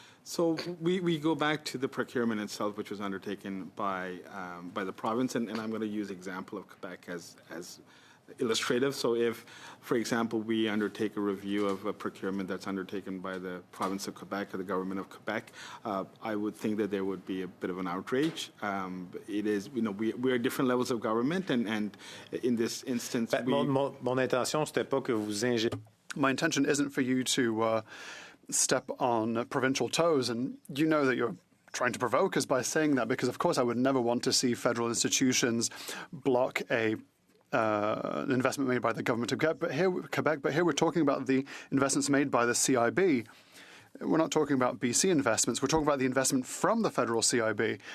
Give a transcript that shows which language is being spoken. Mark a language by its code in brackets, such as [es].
[en] So we go back to the procurement itself, which was undertaken by the province, and I'm going to use example of Quebec as illustrative. So if, for example, we undertake a review of a procurement that's undertaken by the province of Quebec or the government of Quebec, I would think that there would be a bit of an outrage. It is, we are different levels of government, and in this instance, [fr] Mon intention, c'était pas que vous [en] My intention isn't for you to step on provincial toes, and you know that you're trying to provoke us by saying that, because of course I would never want to see federal institutions block an investment made by the government of Quebec. But here we're talking about the investments made by the CIB. We're not talking about BC investments. We're talking about the investment from the federal CIB.